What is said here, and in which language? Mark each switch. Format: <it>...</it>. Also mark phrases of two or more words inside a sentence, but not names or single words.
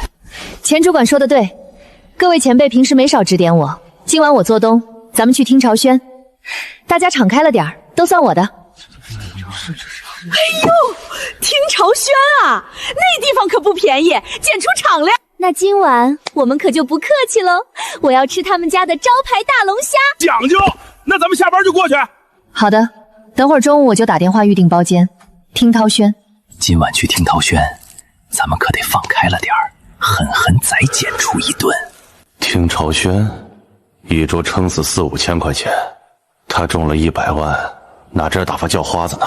<zh>錢主管說的對，各位前輩平時沒少指點我，今晚我做東，咱們去聽朝宣，大家敞開了點，都算我的。哎呦，听朝宣啊，那地方可不便宜，简出敞亮。那今晚我们可就不客氣嘍，我要吃他們家的招牌大龍蝦。講究，那咱們下班就過去。好的，等會兒中午我就打電話預訂包間。聽濤軒，今晚去聽濤軒，咱們可得放開了點兒，狠狠宰簡出一頓。聽朝軒，一桌撐死4、5千塊錢，他中了100萬，哪這兒打發叫花子呢？</zh>